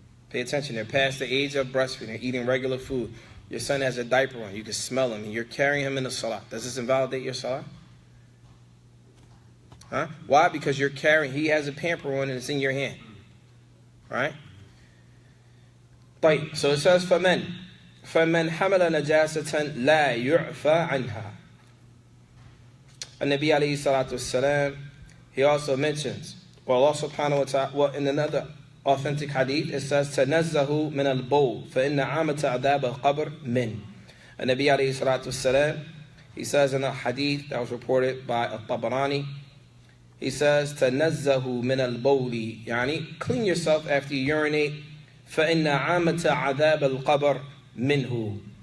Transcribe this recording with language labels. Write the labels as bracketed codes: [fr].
[en] Pay attention, they're past the age of breastfeeding, they're eating regular food. Your son has a diaper on, you can smell him, and you're carrying him in the salah. Does this invalidate your salah? Why? Because you're carrying, he has a pamper on and it's in your hand. Right? Right. So it says, [ar] فَمَنْ حَمَلَ نَجَاسَةً لَا يُعْفَى عَنْهَا. [en] And Nabi alayhi salatu wasalam, he also mentions, well, Allah subhanahu wa ta'ala, well, in another authentic hadith, it says, [ar] تَنَزَّهُ مِنَ الْبَوْلِ فَإِنَّ عَامَةَ عَذَابَ الْقَبْرِ مِنْ. [en] And Nabi alayhi salatu wasalam, he says in a hadith that was reported by Al-Thamaraat, he says, [ar] تَنَزَّهُ مِنَ الْبَوْلِ, يعني, [en] clean yourself after you urinate, [ar] فَإِنَّ عَامَةَ عَذَابَ الْقَبْرِ مِنْهُ.